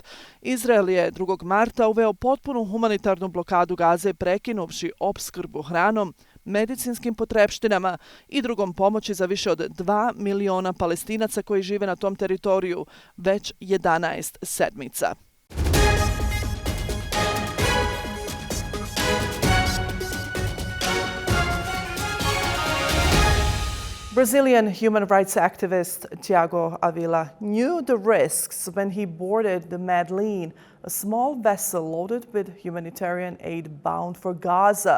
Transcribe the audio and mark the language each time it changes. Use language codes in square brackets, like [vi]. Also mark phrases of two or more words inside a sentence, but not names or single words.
[bs] Izrael je 2. marta uveo potpunu humanitarnu blokadu Gaze, prekinuvši opskrbu hranom, medicinskim potrepštinama i drugom pomoći za više od 2 miliona Palestinaca koji žive na tom teritoriju već 11 sedmica. [en] Brazilian human rights activist Thiago Ávila knew the risks when he boarded the Madleen, a small vessel loaded with humanitarian aid bound for Gaza.